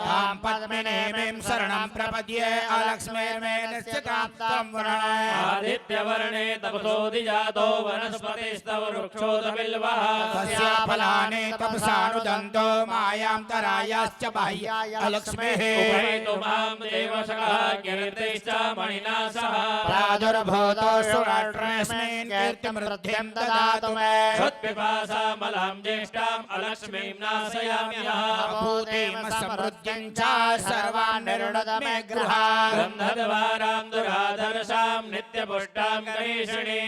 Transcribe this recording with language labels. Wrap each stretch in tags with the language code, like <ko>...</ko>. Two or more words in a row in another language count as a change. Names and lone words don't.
<sa>तां पद्मिनीमिं शरणं प्रपद्ये अलक्ष्मीर्मेनश्चितां त्वं वर्णय आदित्यवर्णे तपसोधिजातो वनस्पतिस्तव वृक्षोदबिल्वः तस्या फलानि तपसानुदन्तो मायां तरायाश्च बाह्याय अलक्ष्मीः उपैतो माम देवशकः कीर्तिश्च मणिना सह प्रादुर्भूतो सुराष्ट्रेऽस्मिन् कीर्तिमृद्धिं ददातु मे सत्पिपासामलां ज्येष्ठाम् अलक्ष्मीं नाशयाम्यः भूतिं समृद्धिं च सर्वान् निर्णद मे गृहात् गन्धद्वारां दुराधर्षां नित्यपुष्टां गणेशिणीम्</sa>